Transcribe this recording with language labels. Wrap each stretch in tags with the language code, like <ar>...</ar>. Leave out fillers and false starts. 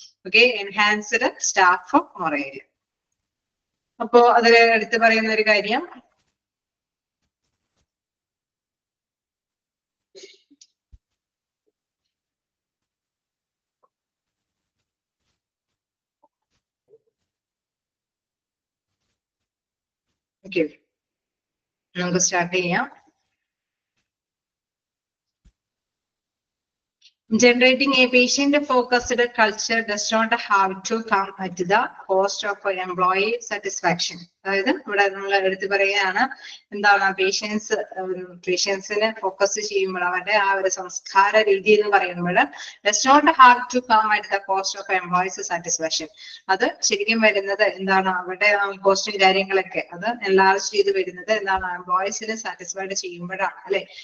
<ml>Okay, enhanced staff മൊറേൽ. അപ്പോ അതിൽ എടുത്തു പറയുന്ന ഒരു കാര്യം, ഓക്കെ നമുക്ക് സ്റ്റാർട്ട് ചെയ്യാം.</ml> <en>Generating a patient-focused culture does not have to come at the cost of employee satisfaction.</en> <ml>അതായത് ഇവിടെ നമ്മൾ എടുത്തു പറയുകയാണ്, എന്താണ് പേഷ്യൻസിനെ ഫോക്കസ് ചെയ്യുമ്പോൾ അവരുടെ ആ ഒരു സംസ്കാര രീതി എന്ന് പറയുമ്പോൾ</ml> <en>Does not have to come at the cost of employees satisfaction.</en> <ml>അത് ശരിക്കും വരുന്നത് എന്താണ്, അവരുടെ കോസ്റ്റും കാര്യങ്ങളൊക്കെ അത് എൻലാർജ് ചെയ്ത് വരുന്നത് എന്താണ്, എംപ്ലോയീസിനെ സാറ്റിസ്ഫൈഡ് ചെയ്യുമ്പോഴാണ് അല്ലെ.</ml>